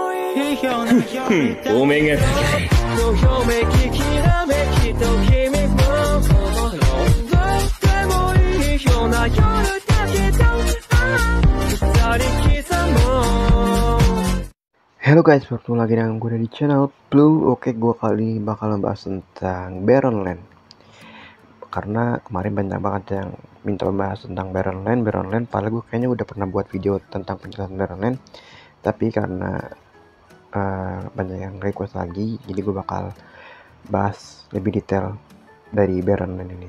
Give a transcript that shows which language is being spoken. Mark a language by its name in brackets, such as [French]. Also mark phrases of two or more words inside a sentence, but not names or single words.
[Japanese] お目が高い。どよめききらめきと君もどうでもいいような夜だけど二人刻もう。 [Indonesian] Halo guys, bertemu lagi dengan gue di channel Blue. Oke, gue kali ini bakal membahas tentang Barrenland. Karena kemarin banyak banget yang minta membahas tentang Barrenland. Padahal gue kayaknya udah pernah buat video tentang penjelasan Barrenland. Tapi karena banyak yang request lagi, jadi gue bakal bahas lebih detail dari Barrenland ini.